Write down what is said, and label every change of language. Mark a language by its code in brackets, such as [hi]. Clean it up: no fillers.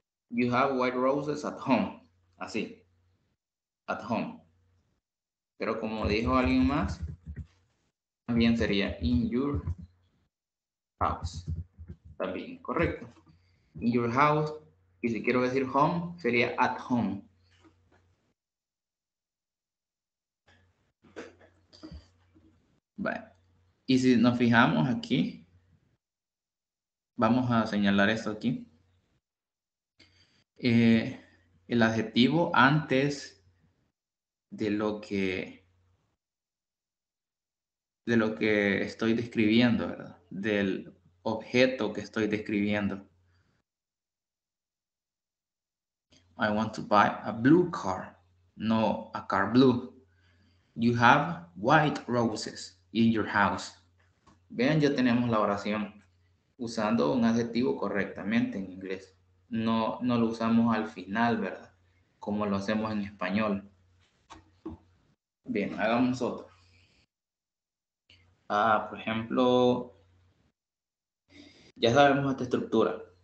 [en] You have white roses at home. [es] Así. [en] At home. [es] Pero como dijo alguien más, también sería [en] in your house. [es] También, correcto. [en] In your house, [es] y si quiero decir [en] home, [es] sería [en] at home. [es] Vale. Y si nos fijamos aquí, vamos a señalar esto aquí. El adjetivo antes de lo que estoy describiendo, ¿verdad? Del objeto que estoy describiendo. [en] I want to buy a blue car, no a car blue. You have white roses in your house. [es] Vean, ya tenemos la oración usando un adjetivo correctamente en inglés. No lo usamos al final, ¿verdad? Como lo hacemos en español. Bien, hagamos otro. Por ejemplo, ya sabemos esta estructura.